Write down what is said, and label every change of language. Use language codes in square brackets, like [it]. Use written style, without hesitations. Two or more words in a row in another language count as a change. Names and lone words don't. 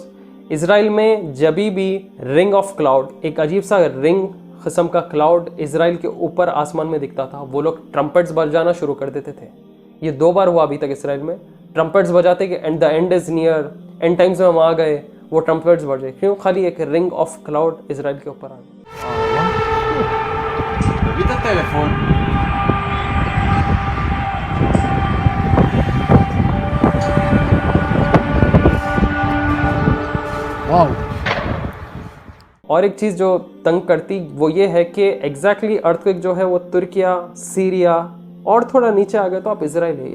[hi] इसराइल में जब भी [en] ring of cloud, [hi] एक अजीब सा रिंग किस्म का क्लाउड इजराइल के ऊपर आसमान में दिखता था, वो लोग ट्रम्पेट्स बजाना शुरू कर देते थे। ये 2 बार हुआ अभी तक इसराइल में, ट्रम्पेट्स बजाते कि [en] and the end is near, end times [hi] में हम आ गए, वो ट्रम्पेट्स बजे। क्यों? खाली एक [en] ring of cloud [hi] इजराइल के ऊपर आ गई। [he] תביא את הטלפון. [hi] वाओ। और एक चीज़ जो तंग करती वो ये है कि [en] exactly earthquake [hi] जो है वो तुर्किया, सीरिया और थोड़ा नीचे आ गए तो आप इजराइल है।